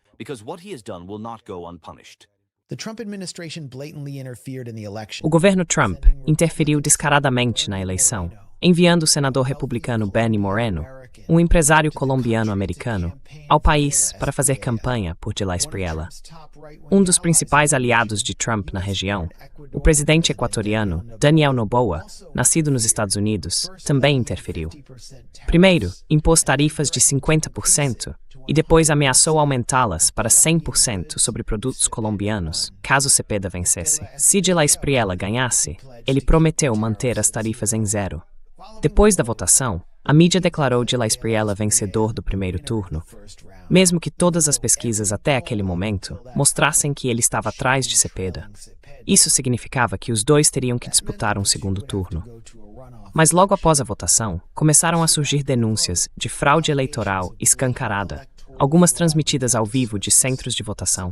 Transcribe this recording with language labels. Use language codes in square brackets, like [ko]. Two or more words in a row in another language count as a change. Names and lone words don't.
[pt] O governo Trump interferiu descaradamente na eleição, enviando o senador republicano Benny Moreno, um empresário colombiano-americano, ao país para fazer campanha por de la Espriella. Um dos principais aliados de Trump na região, o presidente equatoriano Daniel Noboa, nascido nos Estados Unidos, também interferiu. Primeiro, impôs tarifas de 50% e depois ameaçou aumentá-las para 100% sobre produtos colombianos, caso Cepeda vencesse. Se de la Espriella ganhasse, ele prometeu manter as tarifas em zero. Depois da votação, a mídia declarou de la Espriella vencedor do primeiro turno, mesmo que todas as pesquisas até aquele momento mostrassem que ele estava atrás de Cepeda. Isso significava que os dois teriam que disputar um segundo turno. Mas logo após a votação, começaram a surgir denúncias de fraude eleitoral escancarada, algumas transmitidas ao vivo de centros de votação.